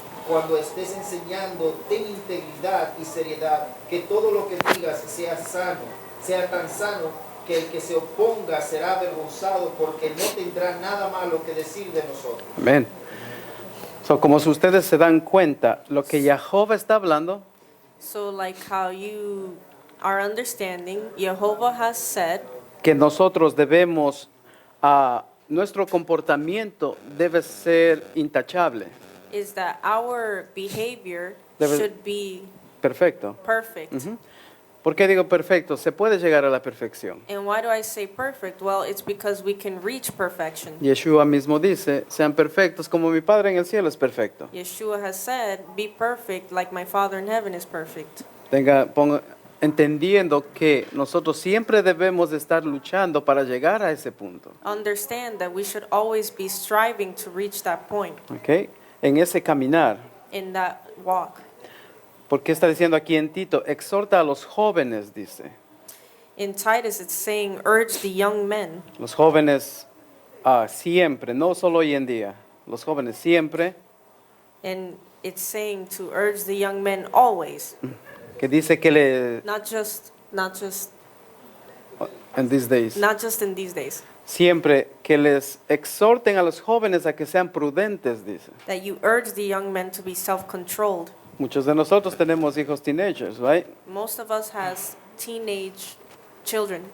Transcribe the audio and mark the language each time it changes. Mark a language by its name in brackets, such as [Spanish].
[Spanish] Cuando estés enseñando, ten integridad y seriedad, que todo lo que digas sea tan sano que el que se oponga será avergonzado, porque no tendrá nada malo que decir de nosotros. Amén. So, como si ustedes se dan cuenta, lo que Jehová está hablando [English] So like how you are understanding, Jehovah has said [Spanish] que nosotros debemos, nuestro comportamiento debe ser intachable, [English] is that our behavior [Spanish] Debe- [English] should be [Spanish] perfecto. [English] perfect. [Spanish] ¿Por qué digo perfecto? Se puede llegar a la perfección. [English] And why do I say perfect? Well, it's because we can reach perfection. [Spanish] Yeshua mismo dice, sean perfectos como mi Padre en el cielo es perfecto. [English] Yeshua has said, be perfect like my Father in heaven is perfect. [Spanish] Entendiendo que nosotros siempre debemos de estar luchando para llegar a ese punto. [English] Understand that we should always be striving to reach that point [Spanish] ¿Ok? En ese caminar. [English] in that walk. [Spanish] Porque está diciendo aquí en Tito, exhorta a los jóvenes, dice. [English] In Titus, it's saying, urge the young men. [Spanish] Los jóvenes siempre, no solo hoy en día, los jóvenes siempre, [English] And it's saying to urge the young men always, [Spanish] que dice que [English] not just in these days, in these days. [Spanish] siempre que les exhorten a los jóvenes a que sean prudentes, dice. [English] That you urge the young men to be self-controlled. [Spanish] Muchos de nosotros tenemos hijos teenagers, [English] right? Most of us has teenage children.